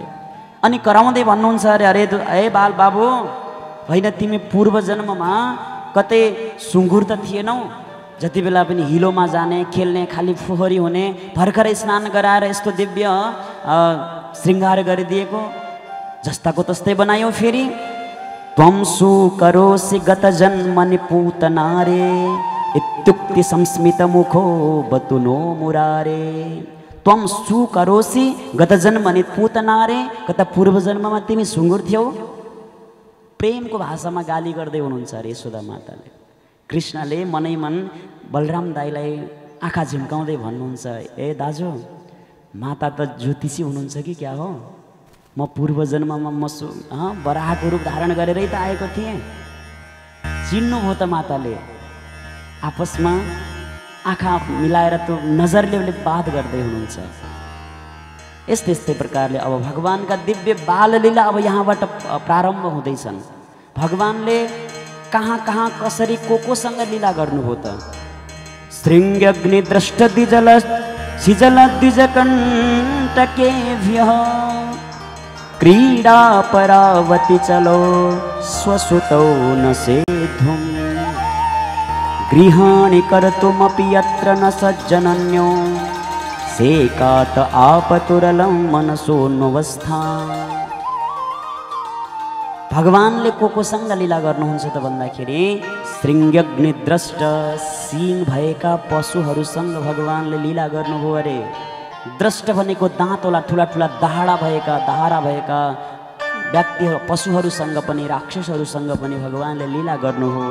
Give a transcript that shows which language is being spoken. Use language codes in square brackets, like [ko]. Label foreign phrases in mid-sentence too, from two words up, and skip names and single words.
[ne] अनि कराउँदै भन्नुहुन्छ, अरे अरे ए बाल बाबु, होइन तिमी पूर्व जन्ममा कतै सुँगुर त थिएनौ, जति बेला पनि हिलोमा जाने खेल्ने, खाली फोहोरी हुने, भर्खरै स्नान गराएर यस्तो दिव्य श्रृङ्गार गरिदिएको, जस्ताको तस्तै बनायो। [sa] फेरि त्वं सुकरोसि गत जन्मनि पूतनारे इत्युक्ति संस्मित मुखो बतुनो मुरारे। त्वं सुकरोसि गत जन्मनि पूतनारे, [ne] कता पूर्व जन्ममा तिमी सुँगुर थियौ। प्रेमको भाषामा गाली गर्दै हुनुहुन्छ अरे यशोदा माताले। कृष्णले मनै मन बलराम दाईलाई आँखा झिम्काउँदै भन्नुहुन्छ, ए दाजु, माता त ज्योतिषी हुनुहुन्छ कि क्या हो? म पूर्व जन्ममा बराहको रूप धारण गरेरै त आएको थिएँ। चिन्नुभयो त माताले। आपसमा आँखा मिलाएर त्यो नजरले बात गर्दै हुनुहुन्छ। यस्तै यस्तै प्रकारले अब भगवानका दिव्य बाललीला अब यहाँबाट प्रारम्भ हुँदैछन्। भगवानले कहाँ कहाँ कसरी कोसँग लीला गर्नुभयो त। [sa] श्रृङ्ग्यग्नि दृष्ट द्विजल सिजल द्विजकण्टकेभ्यः क्रीडा परावति चलो स्वसुतौ न सेद्धुम् गृहाणि कर्तुमपि यत्र न सज्जनन्यो सेकात आपतुरलं मनसोऽन्वस्था। [ne] भगवानले कोसँग लीला गर्नुहुन्छ त भन्दाखेरि [sa] श्रृङ्ग्यग्नि द्रष्ट [ne] सिङ भएका पशुहरूसँग भगवानले लीला गर्नुभयो अरे। द्रष्ट भनेको दाँतोला ठुला ठुला दाहारा भएका व्यक्तिहरू, पशुहरूसँग पनि राक्षसहरूसँग पनि भगवानले लीला गर्नुभयो।